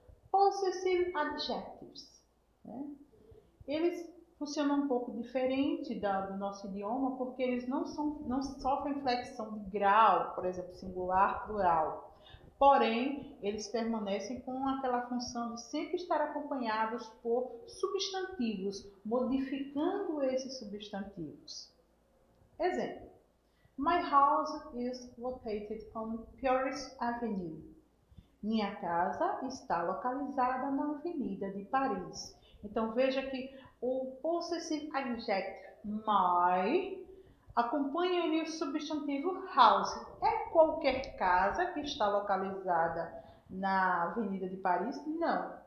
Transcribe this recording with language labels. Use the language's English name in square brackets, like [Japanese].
[Portuguese] Possessive adjectives, né? Eles funcionam um pouco diferente do nosso idioma, porque eles não sofrem flexão de grau, por exemplo, singular, plural. Porém, eles permanecem com aquela função de sempre estar acompanhados por substantivos, modificando esses substantivos. Exemplo. [English] My house is located on Paris Avenue. [Portuguese] Minha casa está localizada na Avenida de Paris. Então, veja que o possessive adjective my acompanha ali o substantivo house. É qualquer casa que está localizada na Avenida de Paris? Não.